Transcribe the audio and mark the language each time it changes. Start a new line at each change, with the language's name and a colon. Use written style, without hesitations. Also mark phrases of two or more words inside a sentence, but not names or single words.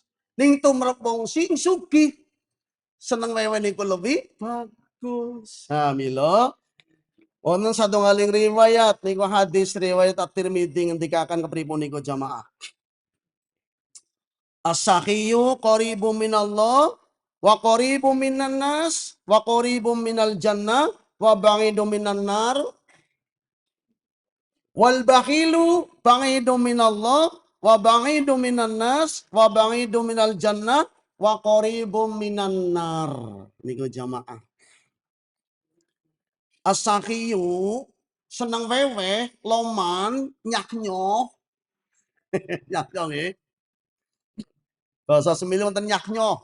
Javanese: Ning tumrap wong sing sugih seneng wewe niku
Indonesian: lebih bagus.
Javanese: Mila wonten satunggaling riwayat niku hadis riwayat At-Tirmidzi ngendikaken kepripun niku jamaah.
Arabic: السخي قريب من الله وقريب من الناس وقريب من الجنة وبعيد من النار والبخيل بعيد من الله وبعيد من الناس وبعيد من الجنة وقريب من النار.
Javanese: Niku jamaah. As-sakhiyu seneng weweh, loman, nyaknyoh. Nyaknyoh nggih. Bahasa Semili wonten nyaknyoh.